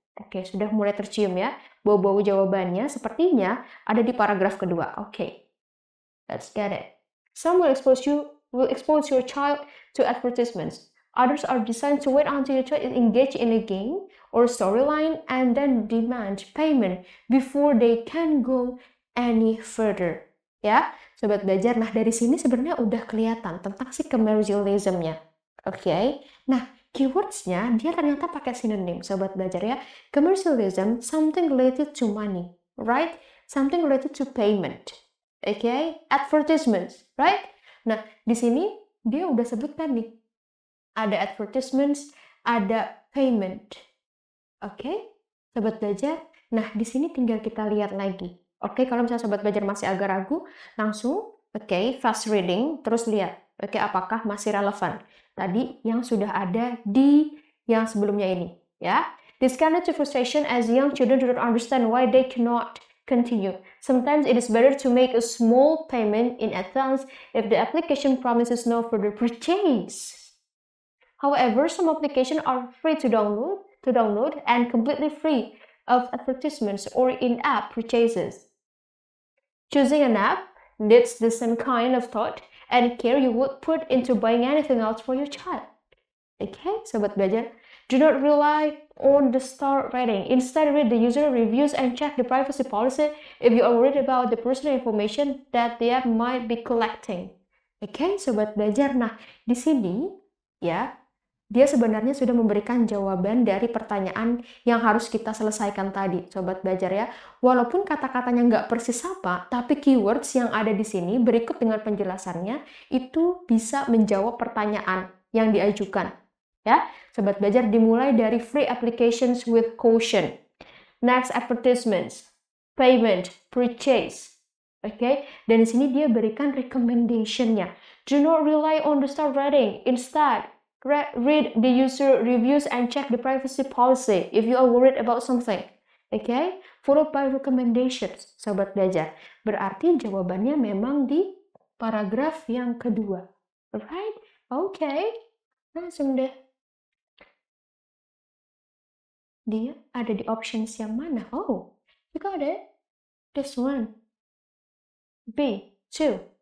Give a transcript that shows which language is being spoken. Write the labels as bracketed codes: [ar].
[id] Oke, sudah mulai tercium ya. Bau-bau jawabannya sepertinya ada di paragraf kedua. Oke. [en] Let's get it. Some will expose your child to advertisements. Others are designed to wait until your child is engaged in a game or storyline and then demand payment before they can go any further. [id] Ya, sobat belajar. Nah, dari sini sebenarnya udah kelihatan tentang si commercialism-nya. Oke. Nah, keywords-nya dia ternyata pakai synonym, sobat belajar ya. [en] Commercialism, something related to money, right? Something related to payment. Okay, advertisements, right? [id] Nah, di sini dia udah sebutkan nih, ada advertisements, ada payment. Oke, sobat belajar. Nah, di sini tinggal kita lihat lagi. Oke, kalau misalnya sobat belajar masih agak ragu, langsung, fast reading, terus lihat. Oke, apakah masih relevan? Tadi yang sudah ada di yang sebelumnya ini, ya. [en] This kind of frustration as young children do not understand why they cannot continue. Sometimes it is better to make a small payment in advance if the application promises no further purchase. However, some applications are free to download and completely free of advertisements or in-app purchases. Choosing an app needs the same kind of thought and care you would put into buying anything else for your child. Okay, sobat belajar, do not rely on the star rating. Instead, read the user reviews and check the privacy policy if you are worried about the personal information that the app might be collecting. [id] Okay, sobat belajar. Nah, di sini ya, dia sebenarnya sudah memberikan jawaban dari pertanyaan yang harus kita selesaikan tadi, sobat belajar ya. Walaupun kata-katanya nggak persis sama, tapi keywords yang ada di sini berikut dengan penjelasannya itu bisa menjawab pertanyaan yang diajukan. Ya, sobat belajar, dimulai dari [en] free applications with caution. Next, advertisements, payment, purchase. [id] Oke, dan di sini dia berikan recommendation-nya. [en] Do not rely on the star rating. Instead, read the user reviews and check the privacy policy if you are worried about something. Okay? Followed by recommendations, sobat belajar. [id] Berarti jawabannya memang di paragraf yang kedua. [en] Alright? Okay. [id] Langsung deh. Dia ada di options yang mana? [en] Oh, you got it. This one. B, 2.